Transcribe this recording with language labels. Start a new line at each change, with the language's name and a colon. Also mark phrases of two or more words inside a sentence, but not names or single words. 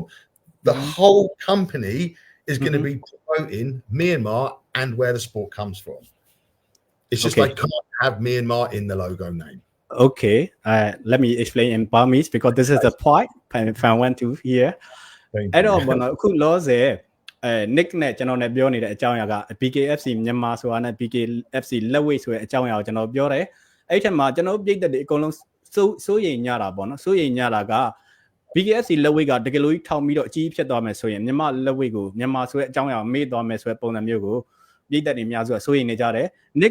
English: The whole company is going to be promoting Myanmar and where the sport comes from. It's just like can't have Myanmar in the logo name. Okay, let me explain in Burmese, because this is the point if I want to hear. I don't know who lost it.
Burmese: Nick နဲ့ကျွန်တော်နဲ့ပြောနေတဲ့အကြောင်းအရာက BKFC မြန်မာဆိုတာနဲ့ BKFC လက်ဝိတ်ဆိုတဲ့အကြောင်းအရာကိုကျွန်တော်ပြောတယ်။အဲ့ထက်မှာကျွန်တော်ပြည့်တဲ့ဒီအကုန်လုံးစိုးရိမ်ညတာပေါ့နော်။စိုးရိမ်ညတာက BKFC လက်ဝိတ်ကတကယ်လို့ထောင်ပြီးတော့အကြီးဖြစ်သွားမယ်ဆိုရင်မြန်မာလက်ဝိတ်ကိုမြန်မာဆိုတဲ့အကြောင်းအရာမေ့သွားမယ်ဆိုတဲ့ပုံစံမျိုးကိုပြည့်တဲ့နေများစုကစိုးရိမ်နေကြတယ်။ Nick